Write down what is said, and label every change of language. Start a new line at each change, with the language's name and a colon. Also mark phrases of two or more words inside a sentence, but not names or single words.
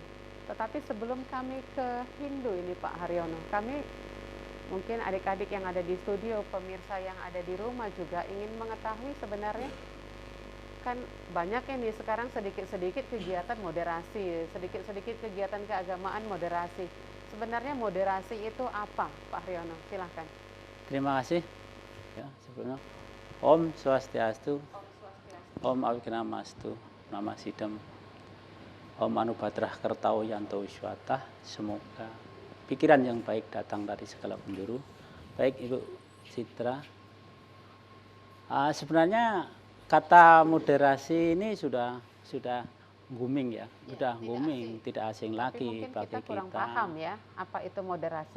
Indonesian: Tetapi sebelum kami ke Hindu ini Pak Haryono, kami mungkin adik-adik yang ada di studio, pemirsa yang ada di rumah juga ingin mengetahui sebenarnya kan banyak ini sekarang sedikit-sedikit kegiatan moderasi, sedikit-sedikit kegiatan keagamaan moderasi. Sebenarnya moderasi itu apa, Pak Haryono? Silahkan. Terima kasih. Ya, sebelumnya
Sanskrit: ॐ स्वस्त्यस्तु. ॐ अविघ्नमस्तु नमः सिद्धम्. ॐ आ नो भद्राः क्रतवो यन्तु विश्वतः.
Indonesian: Semoga pikiran yang baik datang dari segala penjuru. Baik Ibu Citra. Sebenarnya kata moderasi ini sudah booming ya, sudah booming, tidak asing lagi bagi kita kurang paham ya apa itu moderasi.